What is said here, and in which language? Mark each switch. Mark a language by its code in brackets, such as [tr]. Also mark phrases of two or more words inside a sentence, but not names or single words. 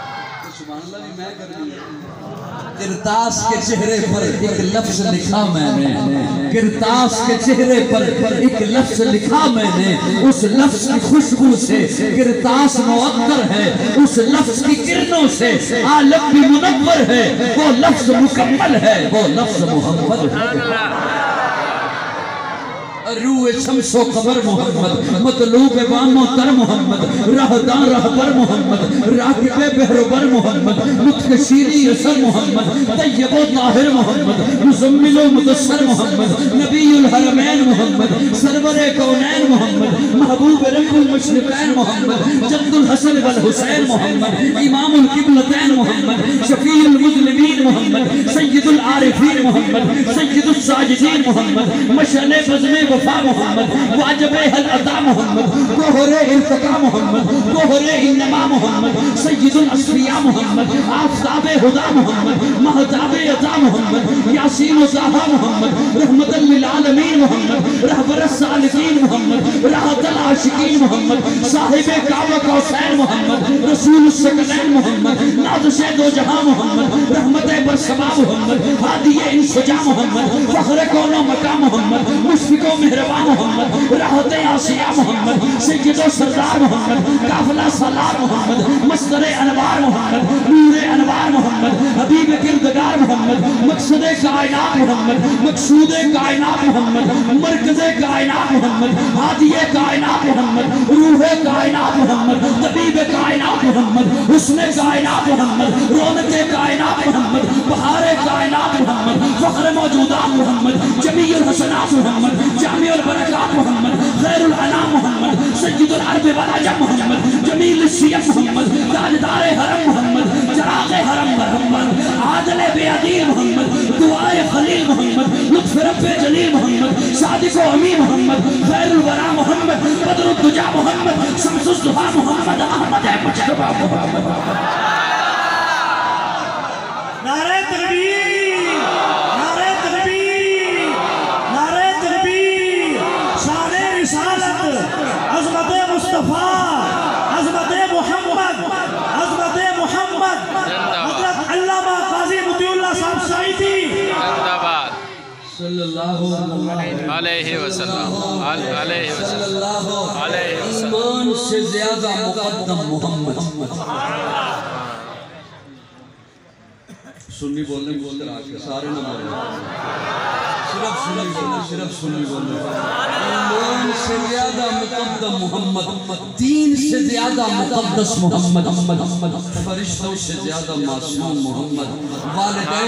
[ar] سبحان الله [hi] भी मैं कर रही। किरतास के चेहरे पर एक लफ्ज लिखा मैंने, किरतास के चेहरे पर एक लफ्ज लिखा मैंने, उस लफ्ज की खुशबू से किरतास मुअत्तर है, उस लफ्ज की किरणों से आलम भी मुनव्वर है, वो लफ्ज मुकम्मल है, वो लफ्ज मोहम्मद है। रूए शम्सो कबर मोहम्मद, मतलूब बानो तर मोहम्मद, राहदान रहबर मोहम्मद, राकिबे बहरबर मोहम्मद, मुतकशीरी असर मोहम्मद, तय्यबो ताहिर मोहम्मद, मुजम्मिलो मुदस्सर मोहम्मद, नबीउल हरमैन मोहम्मद, सरवरे कौनैन मोहम्मद, महबूब रब्बुल मशरिकैन मोहम्मद, जद्दुल हसन वल हुसैन मोहम्मद, इमामुल किबलतैन मोहम्मद, शफीउल मुज़लिमीन मोहम्मद, सय्यदुल आरिफीन मोहम्मद, सय्यदुस साजिदीन मोहम्मद, मशअले बज़्मे वफा मोहम्मद, वाजिबे हल अता मोहम्मद, गोहरे इल्तिका मोहम्मद, गोहरे इन्नमा मोहम्मद, सय्यदुल अस्फिया मोहम्मद, आफ़ताबे हुदा मोहम्मद, महताबे अता मोहम्मद, यासीन व ज़हा मोहम्मद, रहमतल लिल आलमीन मोहम्मद, रहबरस सालिकीन मोहम्मद, राहतल आशिकीन मोहम्मद, साहिबे काबा कौसैन मोहम्मद, रसूलुस सकलैन मोहम्मद, नाज़िशे दो जहां मोहम्मद, रहमते बरसमा मोहम्मद, हादिये इंसजा मोहम्मद, फख्र कौनो मका मोहम्मद, मुशफिको मेहरबान मोहम्मद, राहते आसिया मोहम्मद, सय्यदो सरदार मोहम्मद, काफिला सलार मोहम्मद, मस्दरे अनवार मोहम्मद, नूरे अनवार मोहम्मद, हबीब किरदगार मोहम्मद, मकसदे कायनात मोहम्मद, मकसूदे कायनात मोहम्मद, मरकज़े कायनात मोहम्मद, हादिये कायनात मोहम्मद, रूहे कायनात मोहम्मद, तबीबे कायनात मोहम्मद, हुस्ने कायनात मोहम्मद, रौनके कायनात मोहम्मद, बहारे कायनात मोहम्मद, फख्र मौजूदात मोहम्मद, जमीउल हसनात मोहम्मद, जामिउल बरकात मोहम्मद, खैरुल अनाम मोहम्मद, सय्यदुल अरब वल अजम मोहम्मद, जमील शियम मोहम्मद, ताजदारे हरम मोहम्मद, चरागे हरम मोहम्मद, आदले बेअदील मोहम्मद, दुआए खलील मोहम्मद, लुत्फ रब्बे जलील मोहम्मद, सादिको अमीन मोहम्मद, खैरुल वरा मोहम्मद, बदरुद्दुजा मोहम्मद, शम्सुस दुहा मोहम्मद, अहमद मुजतबा मोहम्मद। नारे तकबीर, नारे तकबीर, नारे तकबीर, शाने रिसालत, अज़मते मुस्तफ़ा, अज़मते मोहम्मद, अज़मते मोहम्मद, हज़रत अल्लामा काज़ी मुतीउल्लाह साहब सईदी जिंदाबाद [ar] सल्लल्लाहु عليه وسلم، عليه وسلم، عليه وسلم. [hi] ईमान से ज्यादा मुक़द्दम मोहम्मद। सुन्नी बोलने बोलते सारे ना बोले, सिर्फ सुन्नी बोलने, सिर्फ सुन्नी बोलने। ईमान से ज्यादा मुक़द्दम मोहम्मद, दीन से ज्यादा मुक़द्दस मोहम्मद, फरिश्तों से ज्यादा मासूम मोहम्मद, वालिदैन